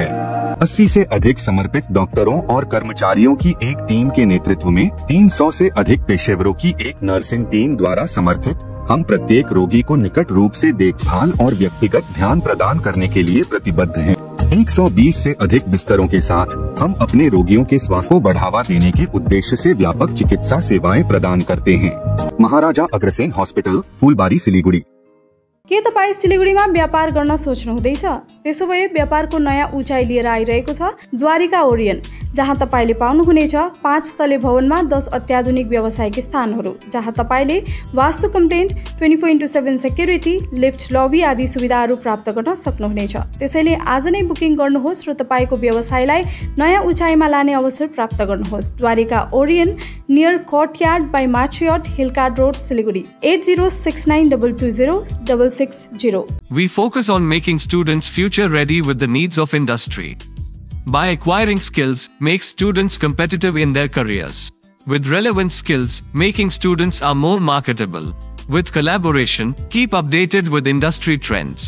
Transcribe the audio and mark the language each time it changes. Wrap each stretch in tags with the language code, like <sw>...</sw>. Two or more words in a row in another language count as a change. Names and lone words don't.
<hi>80 से अधिक समर्पित डॉक्टरों और कर्मचारियों की एक टीम के नेतृत्व में 300 से अधिक पेशेवरों की एक नर्सिंग टीम द्वारा समर्थित हम प्रत्येक रोगी को निकट रूप से देखभाल और व्यक्तिगत ध्यान प्रदान करने के लिए प्रतिबद्ध हैं। 120 से अधिक बिस्तरों के साथ हम अपने रोगियों के स्वास्थ्य को बढ़ावा देने के उद्देश्य से व्यापक चिकित्सा सेवाएं प्रदान करते हैं। महाराजा अग्रसेन हॉस्पिटल, फूलबारी, सिलीगुड़ी।</hi> <ne>के तपाईँ सिलीगुडीमा व्यापार गर्न सोच्नुहुँदैछ? त्यसो भए व्यापारको नयाँ उचाइ लिएर आइरहेको छ द्वारिका ओरियन, जहाँ तपाईले पाउनुहुनेछ 5 तले भवनमा 10 अत्याधुनिक व्यावसायिक स्थानहरू, जहाँ तपाईले वास्तु कम्प्लेन्ट, 24/7 सेक्युरिटी, लिफ्ट, लबी आदि सुविधाहरू प्राप्त गर्न सक्नुहुनेछ। त्यसैले आज नै बुकिङ गर्नुहोस् र तपाईको व्यवसायलाई नयाँ उचाइमा लाने अवसर प्राप्त गर्नुहोस्। द्वारिका ओरियन नियर कोर्टयार्ड बाई मार्चियट, हिलकार्ड रोड, सिलिगुडी, 8069220660।</ne> <en>We focus on making students future ready with the needs of industry. By acquiring skills, make students competitive in their careers. With relevant skills, making students are more marketable. With collaboration, keep updated with industry trends.</en>